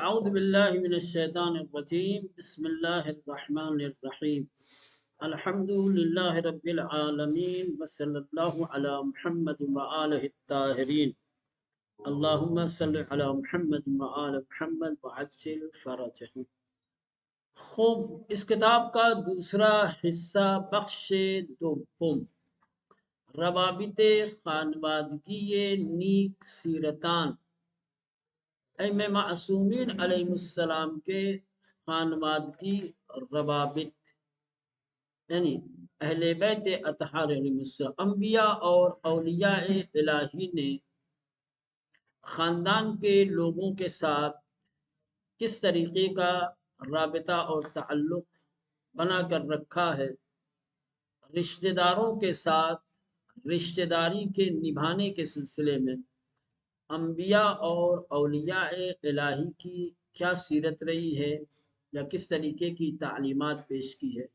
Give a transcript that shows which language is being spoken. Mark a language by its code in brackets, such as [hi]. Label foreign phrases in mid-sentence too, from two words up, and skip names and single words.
[ar] أعوذ بالله من الشيطان الرجيم بسم الله الرحمن الرحيم الحمد لله رب العالمين وصلى الله على محمد وآله الطاهرين اللهم صل على محمد وآل محمد وعجل فرجهم. [ur] خوب، اس کتاب کا دوسرا حصہ [fa] بخش دوم، روابط خانوادگی نیک سیرتان [ur] ائمہ معصومین علیہ السلام کے خانوادگی روابط، یعنی اہل بیت اطہار علیہ السلام، انبیاء اور اولیاء الہی نے خاندان کے لوگوں کے ساتھ کس طریقے کا رابطہ اور تعلق بنا کر رکھا ہے، رشتہ داروں کے ساتھ رشتہ داری کے نبھانے کے سلسلے میں انبیاء اور اولیاء الہی کی کیا سیرت رہی ہے یا کس طریقے کی تعلیمات پیش کی ہے.